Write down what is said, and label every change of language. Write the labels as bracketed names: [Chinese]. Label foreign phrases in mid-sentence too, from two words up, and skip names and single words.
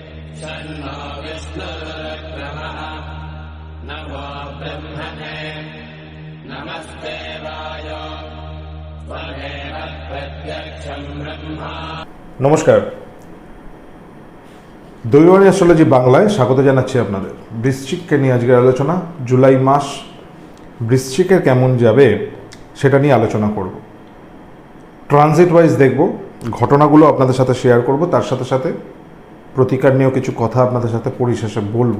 [Sanskrit] शन्नो विष्णुरुक्रमः नमो ब्रह्मणे नमस्ते वायो त्वमेव प्रत्यक्षं ब्रह्मा। [Bangla] নমস্কার, দৈবাণী অ্যাস্ট্রোলজি বাংলায় স্বাগত জানাচ্ছি আপনাদের। বৃশ্চিককে নিয়ে আজকের আলোচনা। জুলাই মাস বৃশ্চিকের কেমন যাবে সেটা নিয়ে আলোচনা করব। [English] transit wise [Bangla] দেখব, ঘটনাগুলো আপনাদের সাথে শেয়ার করব, তার সাথে সাথে প্রতিকার নিয়েও কিছু কথা আপনাদের সাথে পরিশেষে বলবো।